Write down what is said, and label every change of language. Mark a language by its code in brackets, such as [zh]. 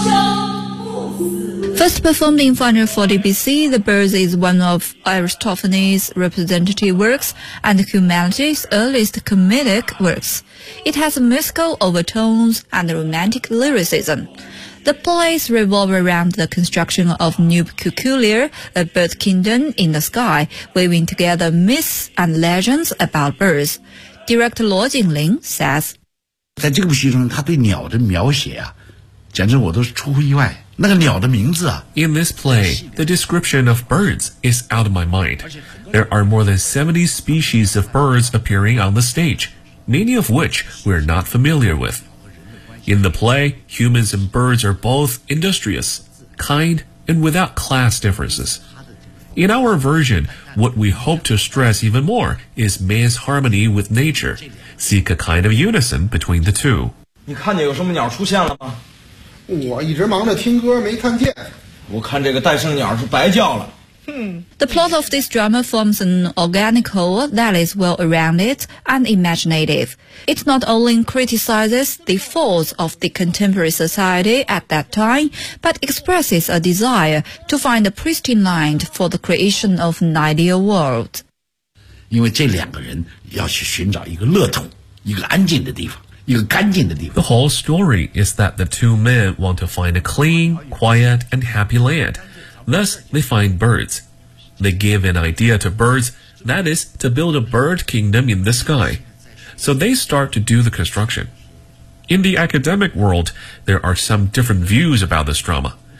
[en] First performed in 440 BC, The Birds is one of Aristophanes' representative works and humanity's earliest comedic works. It has musical overtones and romantic lyricism. The plays revolve around the construction of Nubeculia, a bird kingdom in the sky, weaving together myths and legends about birds. Director 罗景林 says, [zh] 在这部戏中，他对鸟的描写啊，简直我都是出乎意外。那个鸟的名字啊。 [en] In this play, the description of birds is out of my mind. There are more than 70 species of birds appearing on the stage, many of which we're not familiar with. In the play, humans and birds are both industrious, kind, and without class differences. In our version, what we hope to stress even more is man's harmony with nature. Seek a kind of unison between the two. [zh] 你看见有什么鸟出现了吗？我一直忙着听歌，没看见。我看这个戴胜鸟是白叫了。 [en] The plot of this drama forms an organic whole that is well around it and imaginative. It not only criticizes the faults of the contemporary society at that time, but expresses a desire to find a pristine line for the creation of an ideal world. 因为这两个人要去寻找一个乐土，一个安静的地方，一个干净的地方。 The whole story is that the two men want to find a clean, quiet, and happy land. Thus, they find birds. They give an idea to birds, that is, to build a bird kingdom in the sky. So they start to do the construction. In the academic world, there are some different views about this drama.